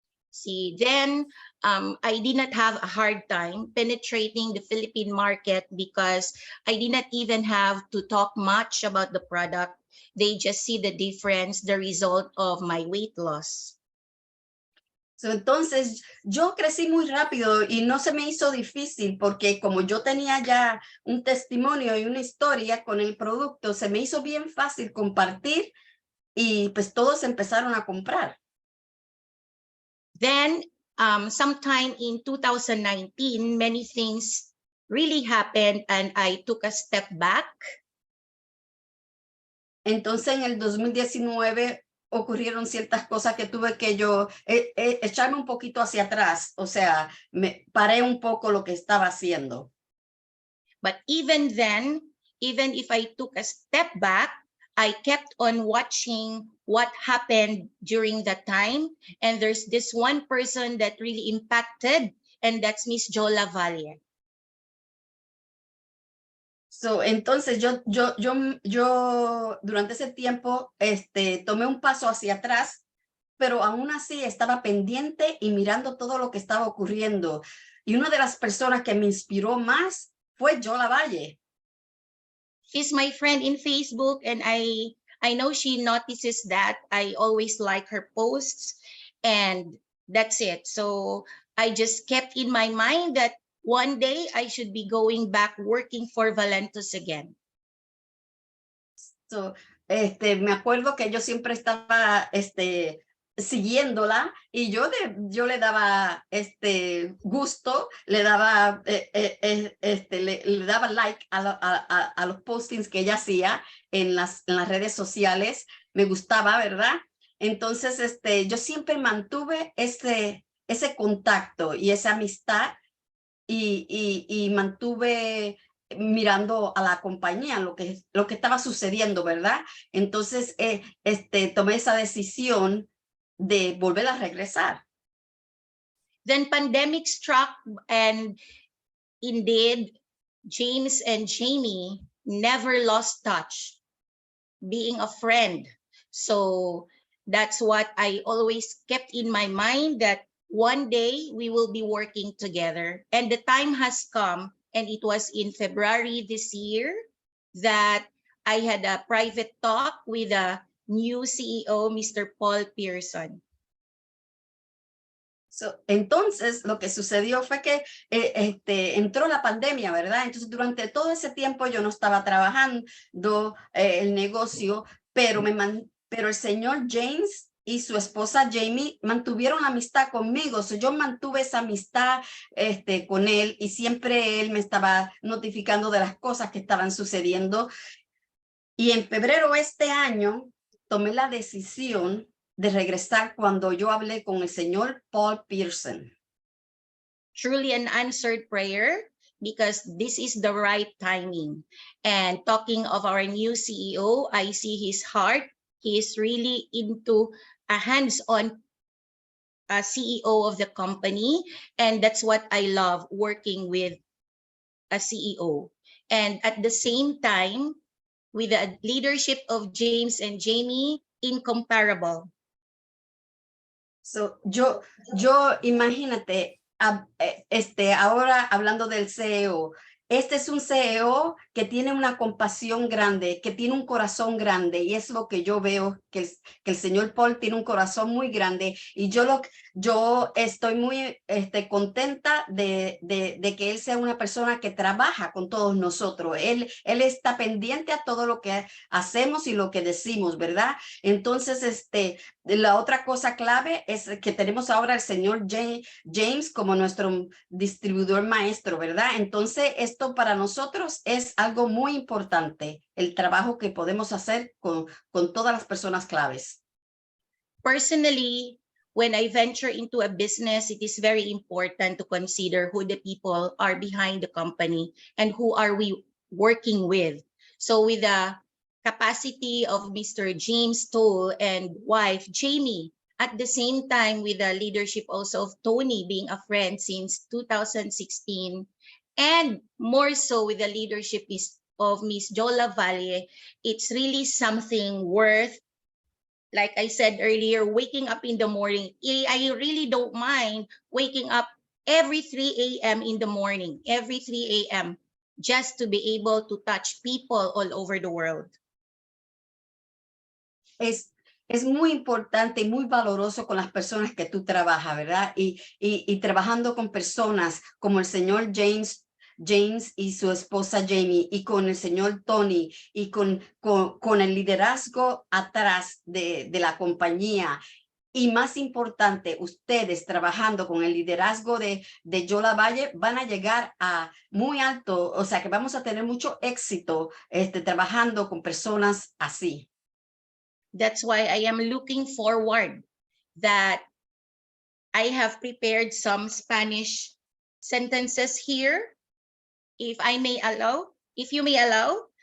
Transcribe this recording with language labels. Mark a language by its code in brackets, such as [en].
[en] See, then I did not have a hard time penetrating the Philippine market because I did not even have to talk much about the product. They just see the difference, the result of my weight loss. [es] So, entonces, yo crecí muy rápido y no se me hizo difícil porque como yo tenía ya un testimonio y una historia con el producto, se me hizo bien fácil compartir y pues todos empezaron a comprar. [en] Then, sometime in 2019, many things really happened and I took a step back. [es] Entonces, en el 2019 ocurrieron ciertas cosas que tuve que yo echarme un poquito hacia atrás, o sea, me paré un poco lo que estaba haciendo. [en] But even then, even if I took a step back, I kept on watching what happened during that time. And there's this one person that really impacted, and that's Miss Jola Valle. [es] So, entonces yo durante ese tiempo tomé un paso hacia atrás, pero aún así estaba pendiente y mirando todo lo que estaba ocurriendo. Y una de las personas que me inspiró más fue Jola Valle. [en] She's my friend in Facebook, and I know she notices that I always like her posts, and that's it. So I just kept in my mind that one day I should be going back working for Valentus again. [es] So, me acuerdo que yo siempre estaba siguiéndola y yo le daba gusto, le daba le daba like a los postings que ella hacía en las redes sociales. Me gustaba, ¿verdad? Entonces yo siempre mantuve ese contacto y esa amistad y mantuve mirando a la compañía lo que estaba sucediendo, ¿verdad? Entonces tomé esa decisión de volver a regresar. [en] Then pandemic struck, and indeed, James and Jamie never lost touch, being a friend. So that's what I always kept in my mind, that one day we will be working together. And the time has come, and it was in February this year that I had a private talk with a new CEO, Mr. Paul Pearson. [es] So, entonces, lo que sucedió fue que entró la pandemia, ¿verdad? Entonces, durante todo ese tiempo yo no estaba trabajando el negocio, pero el señor James y su esposa Jamie mantuvieron la amistad conmigo. So, yo mantuve esa amistad con él y siempre él me estaba notificando de las cosas que estaban sucediendo. Y en febrero este año tomé la decisión de regresar cuando yo hablé con el señor Paul Pearson. [en] Truly an answered prayer, because this is the right timing. And talking of our new CEO, I see his heart. He is really into a hands-on CEO of the company. And that's what I love, working with a CEO. And at the same time, with the leadership of James and Jamie, incomparable. [es] So, yo imagínate, ahora hablando del CEO, este es un CEO que tiene una compasión grande, que tiene un corazón grande, y es lo que yo veo, que el señor Paul tiene un corazón muy grande, y yo estoy muy contenta de que él sea una persona que trabaja con todos nosotros. Él está pendiente a todo lo que hacemos y lo que decimos, ¿verdad? Entonces, la otra cosa clave es que tenemos ahora al señor James como nuestro distribuidor maestro, ¿verdad? Entonces, esto para nosotros es algo muy importante, el trabajo que podemos hacer con todas las personas claves. [en] Personally, when I venture into a business, it is very important to consider who the people are behind the company and who are we working with. So with the capacity of Mr. James Toll and wife Jamie, at the same time with the leadership also of Tony, being a friend since 2016, and more so with the leadership of Miss Jola Valle, it's really something worth, like I said earlier, waking up in the morning. I really don't mind waking up every 3 a.m. in the morning, every 3 a.m., just to be able to touch people all over the world. [es] Es muy importante y muy valoroso con las personas que tú trabajas, ¿verdad? Y trabajando con personas como el señor James y su esposa Jamie, y con el señor Tony, y con el liderazgo atrás de la compañía. Y más importante, ustedes trabajando con el liderazgo de Jola Valle van a llegar a muy alto, o sea que vamos a tener mucho éxito trabajando con personas así. [en] That's why I am looking forward that I have prepared some Spanish sentences here. If you may allow,